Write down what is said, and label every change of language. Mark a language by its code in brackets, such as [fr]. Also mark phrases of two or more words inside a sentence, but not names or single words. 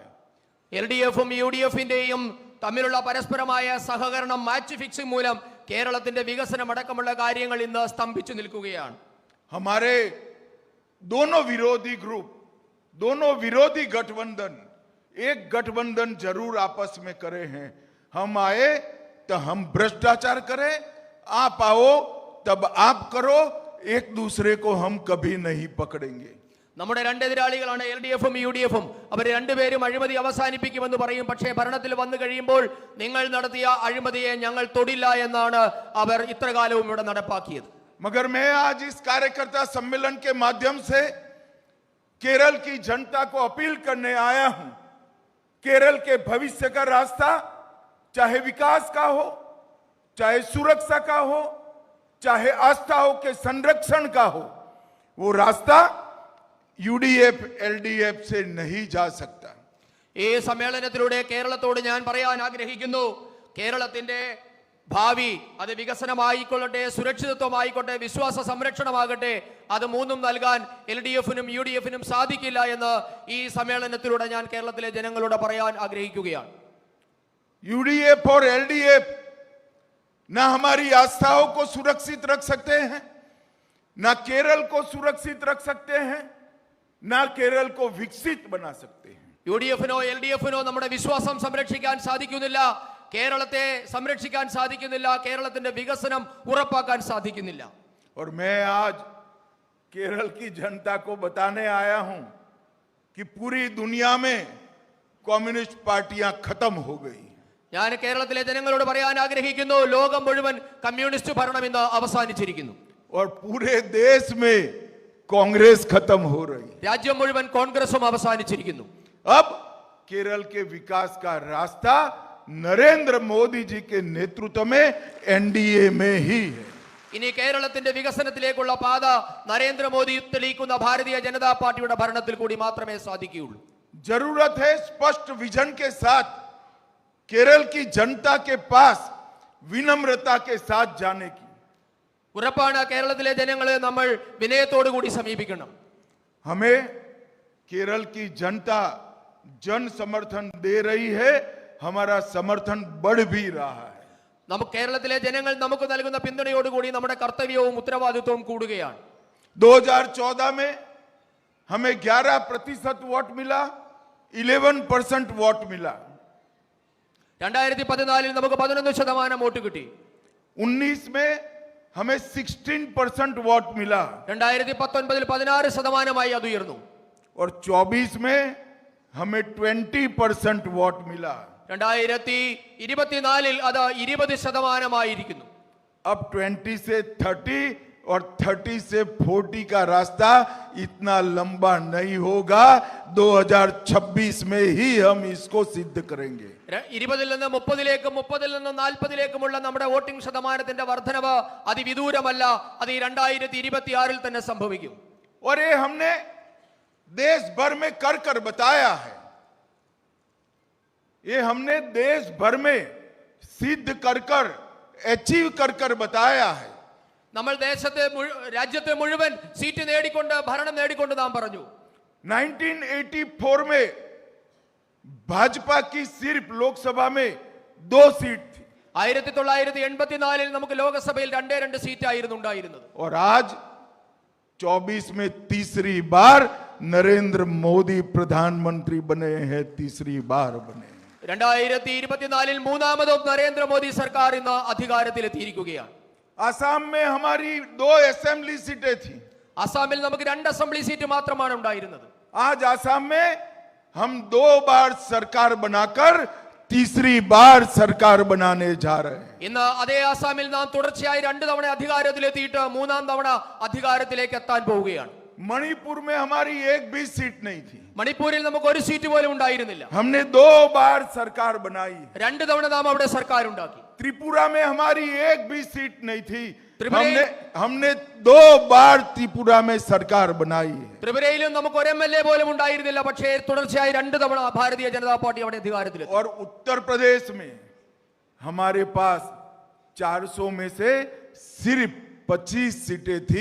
[ml] എൽഡിഎഫും യുഡിഎഫിന്റെയും തമ്മിലുള്ള പരസ്പരമായ സഹകരണം, [en] match fixing [ml] മൂലം കേരളത്തിന്റെ വികസനം അടക്കമുള്ള കാര്യങ്ങൾ ഇന്ന് സ്തംഭിച്ചു നിൽക്കുകയാണ്. [hi] हमारे दोनों विरोधी ग्रुप, दोनों विरोधी गठबंधन एक गठबंधन जरूर आपस में करे हैं. हम आए तो हम भ्रष्टाचार करें, आप आओ तब आप करो. एक दूसरे को हम कभी नहीं पकड़ेंगे. [ml] നമ്മുടെ രണ്ട് എതിരാളികളാണ് എൽഡിഎഫും യുഡിഎഫും. അവർ രണ്ടുപേരും അഴിമതി അവസാനിപ്പിക്കുമെന്ന് പറയും. പക്ഷേ ഭരണത്തിൽ വന്നു കഴിയുമ്പോൾ നിങ്ങൾ നടത്തിയ അഴിമതിയെ ഞങ്ങൾ തൊടില്ല എന്നാണ് അവർ ഇത്രകാലവും ഇവിടെ നടപ്പാക്കിയത്. [hi] मगर मैं आज इस कार्यकर्ता सम्मेलन के माध्यम से केरल की जनता को अपील करने आया हूं. केरल के भविष्य का रास्ता चाहे विकास का हो, चाहे सुरक्षा का हो, चाहे आस्थाओं के संरक्षण का हो, वो रास्ता यूडीएफ एलडीएफ से नहीं जा सकता। [ml] ഈ സമ്മേളനത്തിലൂടെ കേരളത്തോട് ഞാൻ പറയാൻ ആഗ്രഹിക്കുന്നു, കേരളത്തിന്റെ ഭാവി അത് വികസനമായിക്കൊള്ളട്ടെ, സുരക്ഷിതത്വമായിക്കോട്ടെ, വിശ്വാസ സംരക്ഷണമാകട്ടെ, അത് മൂന്നും നൽകാൻ LDF-നും UDF-നും സാധിക്കില്ല എന്ന് ഈ സമ്മേളനത്തിലൂടെ ഞാൻ കേരളത്തിലെ ജനങ്ങളോട് പറയാൻ ആഗ്രഹിക്കുകയാണ്. [hi] यूडीएफ और एलडीएफ ना हमारी आस्थाओं को सुरक्षित रख सकते हैं, ना केरल को सुरक्षित रख सकते हैं, ना केरल को विकसित बना सकते हैं. [ml] UDF-നോ LDF-നോ നമ്മുടെ വിശ്വാസം സംരക്ഷിക്കാൻ സാധിക്കുന്നില്ല, കേരളത്തെ സംരക്ഷിക്കാൻ സാധിക്കുന്നില്ല, കേരളത്തിന്റെ വികസനം ഉറപ്പാക്കാൻ സാധിക്കുന്നില്ല. [hi] और मैं आज केरल की जनता को बताने आया हूं कि पूरी दुनिया में कम्युनिस्ट पार्टियां खत्म हो गई. [ml] ഞാൻ കേരളത്തിലെ ജനങ്ങളോട് പറയാൻ ആഗ്രഹിക്കുന്നു, ലോകം മുഴുവൻ കമ്മ്യൂണിസ്റ്റ് ഭരണം ഇന്ന് അവസാനിച്ചിരിക്കുന്നു. [hi] और पूरे देश में कांग्रेस खत्म हो रही. [ml] രാജ്യം മുഴുവൻ കോൺഗ്രസും അവസാനിച്ചിരിക്കുന്നു. [hi] अब केरल के विकास का रास्ता नरेंद्र मोदी जी के नेतृत्व में एनडीए में ही है. [ml] ഇനി കേരളത്തിന്റെ വികസനത്തിലേക്കുള്ള പാത നരേന്ദ്രമോദി തെളിയിക്കുന്ന ഭാരതീയ ജനതാ പാർട്ടിയുടെ ഭരണത്തിൽ കൂടി മാത്രമേ സാധിക്കുകയുള്ളൂ. [hi] जरूरत है स्पष्ट विजन के साथ केरल की जनता के पास विनम्रता के साथ जाने की. [ml] ഉറപ്പാണ്, കേരളത്തിലെ ജനങ്ങളെ നമ്മൾ വിനയത്തോടു കൂടി സമീപിക്കണം. [hi] हमें केरल की जनता जन समर्थन दे रही है, हमारा समर्थन बढ़ भी रहा है. [ml] നമുക്ക് കേരളത്തിലെ ജനങ്ങൾ നമുക്ക് നൽകുന്ന പിന്തുണയോടുകൂടി നമ്മുടെ കർത്തവ്യവും ഉത്തരവാദിത്വവും കൂടുകയാണ്. [hi] 2014 में हमें 11% वोट मिला, 11% वोट मिला. [ml] 2014 നമുക്ക് 11% വോട്ട് കിട്ടി. [hi] 19 में हमें 16% वोट मिला. [ml] 2019 16% അത് ഉയർന്നു. [hi] और 24 में हमें 20% वोट मिला. [ml] 2024 അത് 20% [hi] अब 20 से 30 और 30 से 40 का रास्ता इतना लंबा नहीं होगा. 2026 में ही हम इसको सिद्ध करेंगे. [ml] 20 നിന്ന് 30ലേക്കും 30 നിന്ന് 40ലേക്കുമുള്ള നമ്മുടെ വോട്ടിംഗ് ശതമാനത്തിന്റെ വർധനവ് അതിവിദൂരമല്ല, അത് 2026 തന്നെ സംഭവിക്കും. [hi] और ये हमने देश भर में कर कर बताया है. ये हमने देश भर में सिद्ध कर कर अचीव कर कर बताया है. [ml] നമ്മൾ രാജ്യത്തെ മുഴുവൻ സീറ്റ് നേടിക്കൊണ്ട് ഭരണം നേടിക്കൊണ്ട് നാം പറഞ്ഞു. [hi] 1984 में भाजपा की सिर्फ लोकसभा में 2 सीट थी. [ml] 1984 നമുക്ക് ലോകസഭയിൽ 2 സീറ്റായിരുന്നു ഉണ്ടായിരുന്നത്. [hi] और आज 24 में तीसरी बार नरेंद्र मोदी प्रधानमंत्री बने हैं. तीसरी बार बने. [ml] 2024 മൂന്നാമതും നരേന്ദ്രമോദി സർക്കാർ ഇന്ന് അധികാരത്തിലെത്തിയിരിക്കുകയാണ്. [hi] आसाम में हमारी 2 असेंबली सीटें थी. [ml] അസാമിൽ നമുക്ക് 2 [en] assembly seat [ml] മാത്രമാണ് ഉണ്ടായിരുന്നത്. [hi] आज आसाम में हम 2 बार सरकार बनाकर तीसरी बार सरकार बनाने जा रहे हैं. [ml] ഇന്ന് അതേ ആസാമിൽ നാം തുടർച്ചയായി 2 തവണ അധികാരത്തിലെത്തിയിട്ട് മൂന്നാം തവണ അധികാരത്തിലേക്ക് എത്താൻ പോവുകയാണ്. [hi] मणिपुर में हमारी एक भी सीट नहीं थी. [ml] മണിപ്പൂരിൽ നമുക്ക് ഒരു സീറ്റ് പോലും ഉണ്ടായിരുന്നില്ല. [hi] हमने 2 बार सरकार बनाई. [ml] 2 തവണ നാം അവിടെ സർക്കാർ ഉണ്ടാക്കി. [hi] त्रिपुरा में हमारी एक भी सीट नहीं थी. त्रिपुरा- हमने 2 बार त्रिपुरा में सरकार बनाई है. [ml] ത്രിപുരയിലും നമുക്ക് ഒരു MLA പോലും ഉണ്ടായിരുന്നില്ല, പക്ഷേ തുടർച്ചയായി 2 തവണ ഭാരതീയ ജനതാ പാർട്ടി അവിടെ അധികാരത്തിലെത്തി. [hi] और उत्तर प्रदेश में हमारे पास 400 में से सिर्फ 25 सीटें थी.